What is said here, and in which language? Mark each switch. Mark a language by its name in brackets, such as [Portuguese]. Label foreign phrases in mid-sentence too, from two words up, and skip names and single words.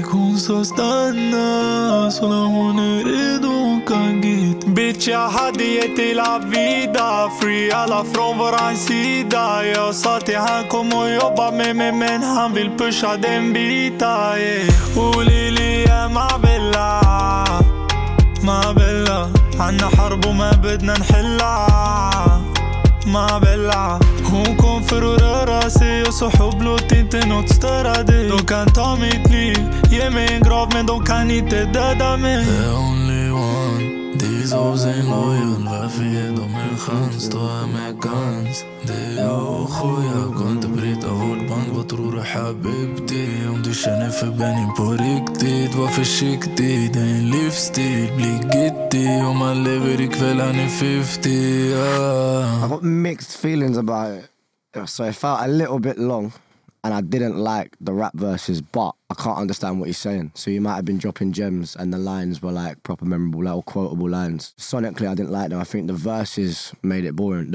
[Swedish] Hon sa stanna, så när hon är redo hon kan git. Bitch, jag hade gett till [Spanish] la vida, [Swedish] free alla från våran sida. Jag sa till han kom och jobba med mig, men han vill pusha den bita, yeah. Och Lili är [Italian] ma bella, [Arabic] عنا حرب وما بدنا نحلها ما بلع. [Swedish] Hon kom för att röra sig och så hopp, låt inte något störa dig. De kan ta mitt liv, ge mig en grav, men de kan inte döda mig. [English] The only one, these hoes ain't loyal. [Swedish] Varför ger de en chans? Då amerikans. Det är jag och Khoja, går inte bryta vårt band. Vad tror du habibti? Om du känner för Benny på riktigt, var försiktig. Det är en livsstil, bli gittig. Om man lever ikväll, han är 50, yeah. [English] I got mixed feelings about it. So it felt a little bit long, and I didn't like the rap verses, but I can't understand what he's saying. So you might have been dropping gems, and the lines were like proper memorable, like, or quotable lines. Sonically, I didn't like them. I think the verses made it boring.